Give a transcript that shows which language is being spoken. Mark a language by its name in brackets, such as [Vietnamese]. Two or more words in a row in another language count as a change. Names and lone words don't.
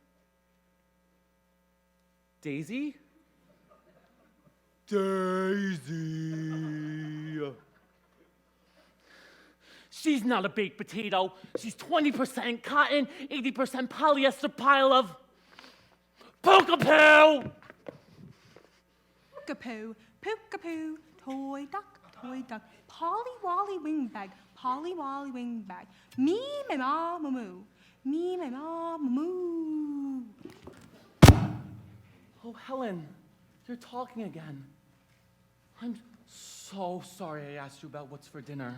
[English] Daisy? Daisy! She's not a baked potato. She's 20% cotton, 80% polyester pile of Pookapoo! Pookapoo, pookapoo, toy duck, Polly Wally wing bag, me, my ma, moo, me, my ma, moo. Oh, Helen, you're talking again. I'm so sorry I asked you about what's for dinner.